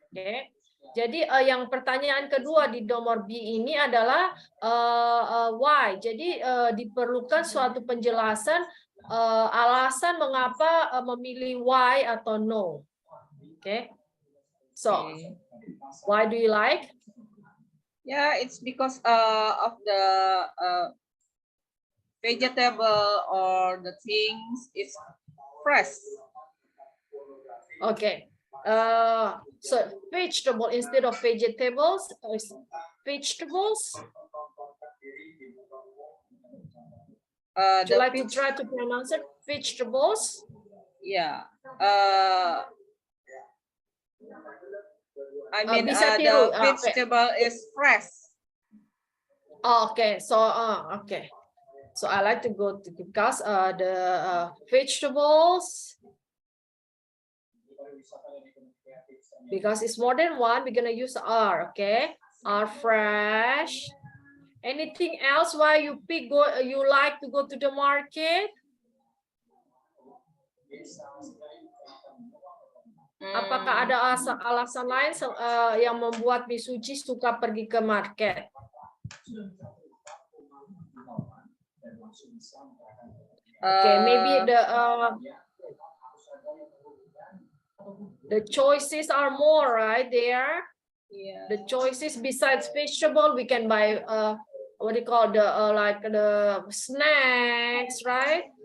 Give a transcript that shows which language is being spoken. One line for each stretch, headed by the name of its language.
Indonesian: Okay, jadi yang pertanyaan kedua di nomor B ini adalah why. Jadi diperlukan suatu penjelasan alasan mengapa memilih why atau no.
English: Okay, so why do you like? Yeah, it's because of the vegetable or the things is fresh. Okay. So vegetable instead of vegetables is vegetables. Would you like to try to pronounce it? Vegetables? Yeah. I mean,
Indonesian: bisa
English: the
Indonesian: tiru.
English: vegetable is fresh. Okay, so okay. So I like to go to because the vegetables, because it's more than one, we're gonna use are. Okay, are fresh. Anything else why you pick you like to go to the market?
Indonesian: Apakah ada alasan lain yang membuat Misuji suka pergi ke market?
English: Okay, maybe the choices are more, right? There, yeah. The choices besides vegetable, we can buy what do you call the like the snacks, right?